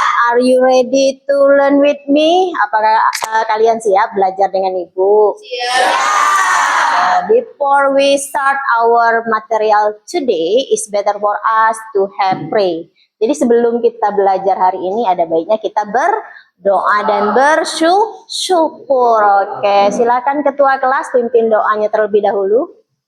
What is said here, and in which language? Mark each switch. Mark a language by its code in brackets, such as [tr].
[en] Are you ready to learn with me? [id] Apakah kalian siap belajar dengan Ibu? [en] Before we start our material today, it's better for us to have pray. [id] Jadi sebelum kita belajar hari ini, ada baiknya kita berdoa dan bersyukur. Oke, silakan ketua kelas pimpin doanya terlebih dahulu.